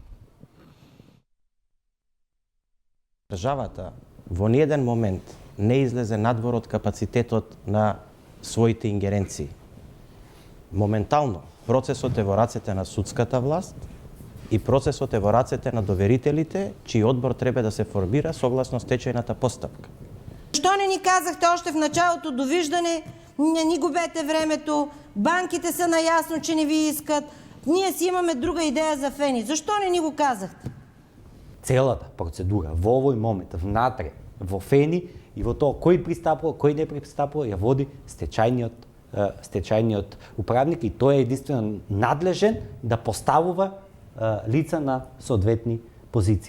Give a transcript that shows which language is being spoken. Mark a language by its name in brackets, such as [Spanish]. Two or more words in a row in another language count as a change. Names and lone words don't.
[Macedonian] Државата во ниеден момент не излезе надвор од капацитетот на своите ингеренции. Моментално процесот е во рацете на судската власт и процесот е во рацете на доверителите, чиј одбор треба да се формира согласно стечајната постапка. [Bulgarian] Што не ни казахте още в началото довиждане, не ни губете времето, банките са наясно, че не ви искат, ние си имаме друга идея за Фени. Защо не ни го казахте? [Macedonian] Целата процедура во овој момент внатре во Фени и во тоа кој пристапува, кој не пристапува, ја води стечајниот управник и тој е единствено надлежен да поставува лица на соодветни позиции.